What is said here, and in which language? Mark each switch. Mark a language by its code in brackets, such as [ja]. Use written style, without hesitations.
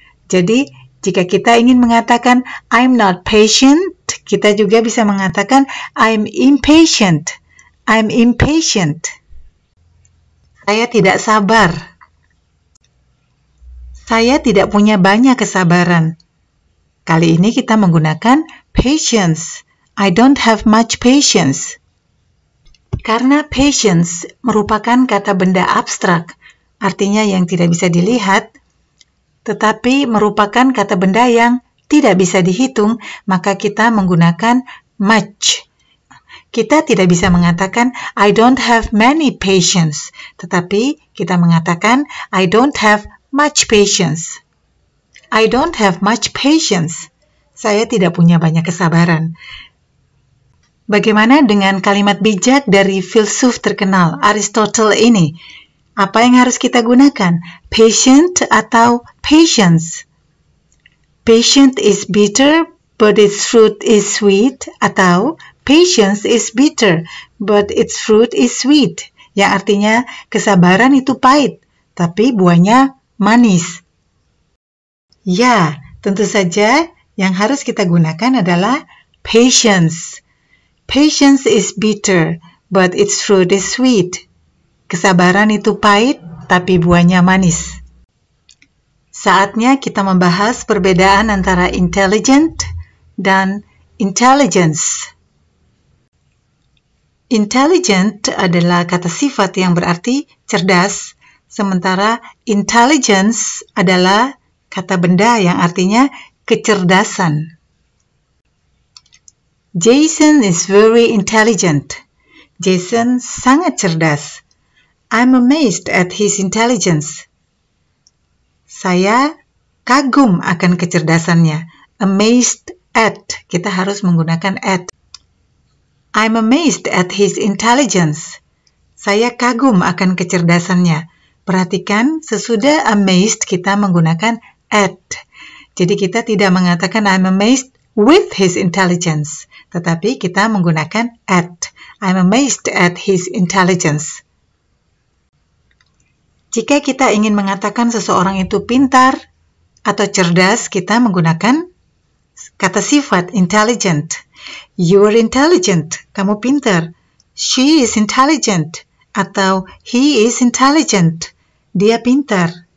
[id] Jadi, jika kita ingin mengatakan [en] I'm not patient, [id] kita juga bisa mengatakan [en] I'm impatient. I'm impatient. [id] Saya tidak sabar. Saya tidak punya banyak kesabaran. Kali ini kita menggunakan patience. [en] I don't have much patience. [id] Karena patience merupakan kata benda abstrak, artinya yang tidak bisa dilihat, tetapi merupakan kata benda yang tidak bisa dihitung, maka kita menggunakan much. Kita tidak bisa mengatakan [en] I don't have many patience, [id] tetapi kita mengatakan [en] I don't have much patience. I don't have much patience. [id] Saya tidak punya banyak kesabaran. Bagaimana dengan kalimat bijak dari filsuf terkenal Aristotle ini? Apa yang harus kita gunakan? Patient atau patience? [en] Patient is bitter, but its fruit is sweet. [id] Atau [en] patience is bitter, but its fruit is sweet. [id] Yang artinya kesabaran itu pahit, tapi buahnya manis. Ya, tentu saja yang harus kita gunakan adalah patience. [en] Patience is bitter, but its fruit is sweet. [id] Kesabaran itu pahit, tapi buahnya manis. Saatnya kita membahas perbedaan antara intelligent dan intelligence. Intelligent adalah kata sifat yang berarti cerdas, sementara intelligence adalah kata benda yang artinya kecerdasan. [en] Jason is very intelligent. [id] Jason sangat cerdas. [en] I'm amazed at his intelligence. [id] Saya kagum akan kecerdasannya. [en] Amazed at. [id] Kita harus menggunakan at. [en] I'm amazed at his intelligence. [id] Saya kagum akan kecerdasannya. Perhatikan, sesudah amazed kita menggunakan at. Jadi kita tidak mengatakan [en] I'm amazed with his intelligence, [id] tetapi kita menggunakan at. [en] I'm amazed at his intelligence. [id] Jika kita ingin mengatakan seseorang itu pintar atau cerdas, kita menggunakan kata sifat intelligent. [en] You are intelligent. [id] Kamu pintar. [en] She is intelligent. [id] Atau [en] he is intelligent. [id] Dia pintar.